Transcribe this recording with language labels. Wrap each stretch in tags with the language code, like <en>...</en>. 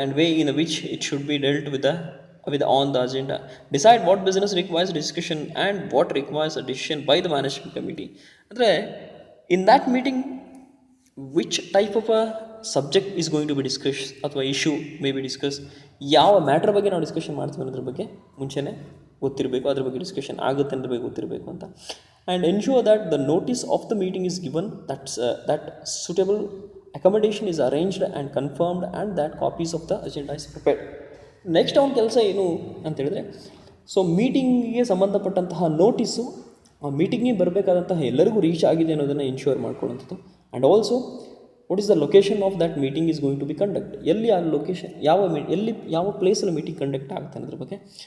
<en>And way in which it should be dealt with on the agenda, decide what business requires discussion and what requires a decision by the management committee.</en> <kn>ಅಂದರೆ</kn> <en>in that meeting which type of a subject is going to be discussed</en> <kn>ಅಥವಾ</kn> <en>issue may be discuss,</en> <kn>ಯಾವ matter ಬಗ್ಗೆ ನಾವು discussion ಮಾಡ್ತೀವಿ ಅನ್ನೋದ್ರ ಬಗ್ಗೆ ಮುಂಚೆನೇ ಗೊತ್ತಿರಬೇಕು, ಅದ್ರ ಬಗ್ಗೆ ಡಿಸ್ಕಷನ್ ಆಗುತ್ತೆ ಅನ್ನೋದ್ರ ಬಗ್ಗೆ ಗೊತ್ತಿರಬೇಕು ಅಂತ.</kn> <en>And ensure that the notice of the meeting is given, that suitable accommodation is arranged and confirmed and that copies of the agenda is prepared.</en> <kn>Next ಅವನ ಕೆಲಸ ಏನು ಅಂತೇಳಿದ್ರೆ, ಸೊ ಮೀಟಿಂಗಿಗೆ ಸಂಬಂಧಪಟ್ಟಂತಹ ನೋಟಿಸು ಆ ಮೀಟಿಂಗಿಗೆ ಬರಬೇಕಾದಂತಹ ಎಲ್ಲರಿಗೂ ರೀಚ್ ಆಗಿದೆ ಅನ್ನೋದನ್ನು insure ಮಾಡ್ಕೊಳ್ಳೋಂಥದ್ದು.</kn> <en>and also what is the location of that meeting is going to be conduct,</en> <kn>ಎಲ್ಲಿ ಆ ಲೊಕೇಶನ್ ಯಾವ ಪ್ಲೇಸಲ್ಲಿ ಮೀಟಿಂಗ್ ಕಂಡಕ್ಟ್ ಆಗುತ್ತೆ ಅನ್ನೋದ್ರ ಬಗ್ಗೆ.</kn>